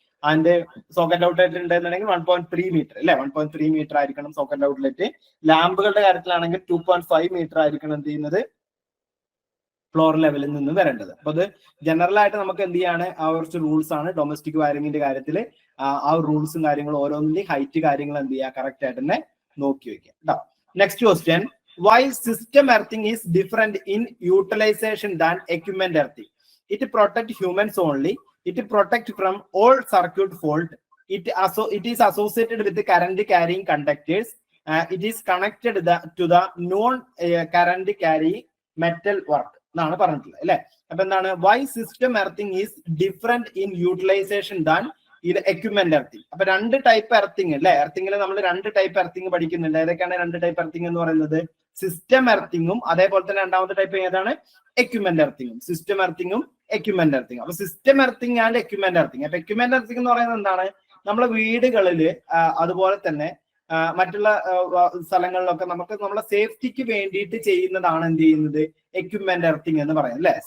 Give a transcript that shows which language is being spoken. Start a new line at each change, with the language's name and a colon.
Malayalam: And socket outlet ഉണ്ടെന്നുണ്ടെങ്കിൽ 1.3 metre അല്ലെ, 1.3 metre ആയിരിക്കണം സോക്കറ്റ് ഔട്ട്ലെറ്റ്. ലാമ്പുകളുടെ കാര്യത്തിലാണെങ്കിൽ 2.5 മീറ്റർ ആയിരിക്കണം എന്ത് ചെയ്യുന്നത്, ഫ്ലോർ ലെവലിൽ നിന്ന് വരേണ്ടത്. അപ്പൊ അത് ജനറൽ ആയിട്ട് നമുക്ക് എന്ത് ചെയ്യാണ്, ആ കുറച്ച് റൂൾസ് ആണ് ഡൊമസ്റ്റിക് വയറിംഗിന്റെ കാര്യത്തിൽ. ആ റൂൾസും കാര്യങ്ങളും ഓരോന്നിന്റെയും ഹൈറ്റ് കാര്യങ്ങൾ എന്ത് ചെയ്യുക, കറക്റ്റ് ആയിട്ട് തന്നെ നോക്കി വെക്കുക കേട്ടോ.
English: Next question, why system earthing is different in utilization than equipment earthing? It protect humans only. It protect from all circuit fault. It is associated with the current carrying conductors. It is connected to the non current carrying metal work
Malayalam: എന്നാണ് പറഞ്ഞിട്ടുള്ളത് അല്ലെ. അപ്പൊ എന്താണ്,
English: why system earthing is different in utilization than ഇത് equipment earthing.
Malayalam: അപ്പൊ രണ്ട് type earthing അല്ലെ. എർത്തിങ്ങിൽ നമ്മൾ രണ്ട് ടൈപ്പ് എർത്തിങ് പഠിക്കുന്നുണ്ട്. ഏതൊക്കെയാണ് രണ്ട് ടൈപ്പ് എർത്തിങ് എന്ന് പറയുന്നത്? സിസ്റ്റം എർത്തിങ്ങും അതേപോലെ തന്നെ രണ്ടാമത്തെ ടൈപ്പ് ഏതാണ്? എക്യുപ്മെന്റ് എർത്തിങ്ങും. System എർത്തിങ്ങും equipment എർത്തിങ്ങും. അപ്പൊ system earthing and equipment earthing. അപ്പൊ എക്യുപ്മെന്റ് എർത്തിങ് എന്ന് പറയുന്നത് എന്താണ്? നമ്മളെ വീടുകളിൽ അതുപോലെ തന്നെ മറ്റുള്ള സ്ഥലങ്ങളിലൊക്കെ നമുക്ക് നമ്മളെ സേഫ്റ്റിക്ക് വേണ്ടിയിട്ട് ചെയ്യുന്നതാണ് എന്ത് ചെയ്യുന്നത്, എക്യുപ്മെന്റ് എർത്തിങ് എന്ന് പറയുന്നത് അല്ലെ.